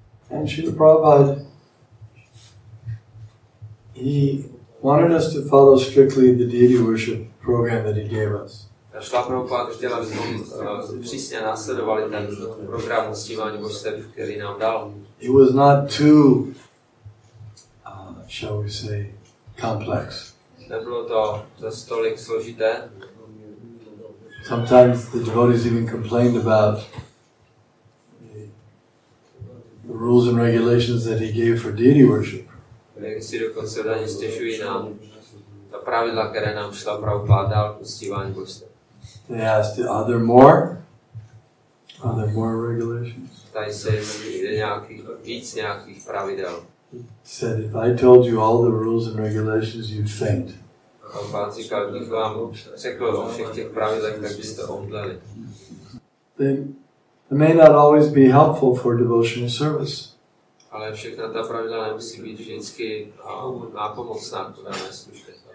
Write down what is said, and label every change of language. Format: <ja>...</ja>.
<en>And Srila Prabhupada, he wanted us to follow strictly the deity worship program that he gave us.</en> <cs>Srila Prabhupada chtěl, abychom přísně následovali ten program uctívání božstev, který nám dal.</cs> <en>It was not too, shall we say, complex.</en> <cs>Nebylo to zas tolik složité.</cs> <en>Sometimes the devotees even complained about the rules and regulations that he gave for deity worship.</en> <cs>Někdy si dokonce oddaní stěžují na ta pravidla, které nám Srila Prabhupada dal k uctívání božstev.</cs> <en>They asked, are there more regulations?</en> <cs>Tady se je víc nějakých pravidel.</cs> <en>He said, if I told you all the rules and regulations, you'd faint.</en> <cs>Pán říkal, kdybych vám řekl o všech těch pravidlech, tak byste omdleli.</cs> <en>They may not always be helpful for devotional service.</en> <cs>Ale všechna ta pravidla nemusí být vždycky nápomocná k dané službě.</cs>